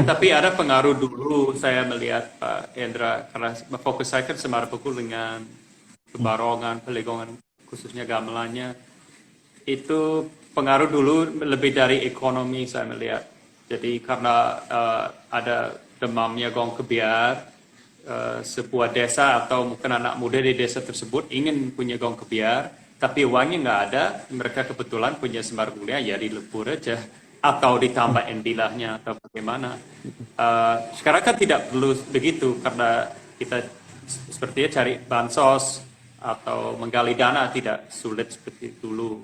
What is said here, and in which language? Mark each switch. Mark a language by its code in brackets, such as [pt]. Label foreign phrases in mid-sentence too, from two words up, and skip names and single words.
[id] Tapi ada pengaruh dulu saya melihat Pak Hendra, karena fokus saya kan Semar Pukul dengan Pebarongan, Pelegongan, khususnya gamelannya. Itu pengaruh dulu lebih dari ekonomi saya melihat. Jadi karena ada demamnya gong kebiar, sebuah desa atau mungkin anak muda di desa tersebut ingin punya gong kebiar, tapi uangnya nggak ada, mereka kebetulan punya semar kuliah, ya dilebur aja. Atau ditambah endilahnya atau bagaimana. Sekarang kan tidak perlu begitu, karena kita sepertinya cari bansos atau menggali dana tidak sulit seperti dulu.